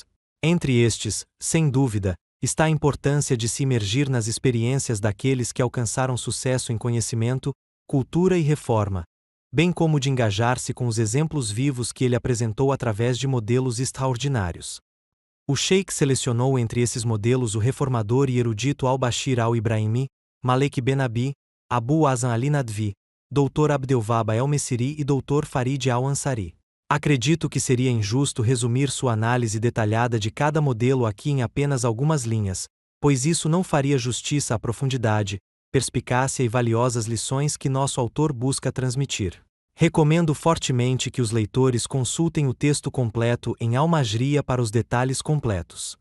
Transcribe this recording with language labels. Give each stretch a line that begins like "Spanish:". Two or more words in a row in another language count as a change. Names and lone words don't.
Portuguese: Entre estes, sem dúvida, está a importância de se imergir nas experiências daqueles que alcançaram sucesso em conhecimento, cultura e reforma, bem como de engajar-se com os exemplos vivos que ele apresentou através de modelos extraordinários. O Sheikh selecionou entre esses modelos o reformador e erudito al-Bashir al-Ibrahimi, Malek Ben Abi, Abu Hasan Ali Nadvi, Dr. Abdelwahab El-Messiri e Dr. Farid Al-Ansari. Acredito que seria injusto resumir sua análise detalhada de cada modelo aqui em apenas algumas linhas, pois isso não faria justiça à profundidade, perspicácia e valiosas lições que nosso autor busca transmitir. Recomendo fortemente que os leitores consultem o texto completo em Al-Majriya para os detalhes completos.